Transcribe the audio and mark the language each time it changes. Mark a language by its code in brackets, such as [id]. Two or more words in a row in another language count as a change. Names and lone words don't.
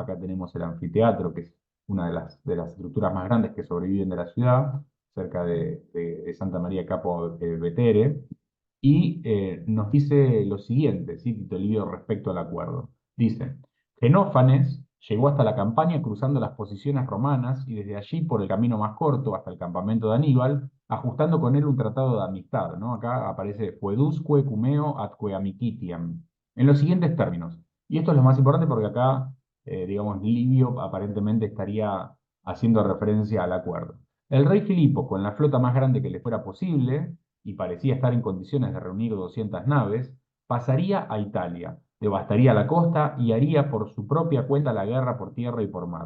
[es] Acá tenemos el anfiteatro, que es una de las estructuras más grandes que sobreviven de la ciudad, cerca de Santa María Capua Vetere, y nos dice lo siguiente, ¿sí? Tito Livio respecto al acuerdo. Dice, Genófanes llegó hasta la campaña cruzando las posiciones romanas y desde allí por el camino más corto hasta el campamento de Aníbal, ajustando con él un tratado de amistad, ¿no? Acá aparece [la] Fuedusque cumeo atque amicitiam, [es] en los siguientes términos. Y esto es lo más importante porque acá, digamos, Livio aparentemente estaría haciendo referencia al acuerdo. El rey Filipo, con la flota más grande que le fuera posible, y parecía estar en condiciones de reunir 200 naves, pasaría a Italia, devastaría la costa y haría por su propia cuenta la guerra por tierra y por mar.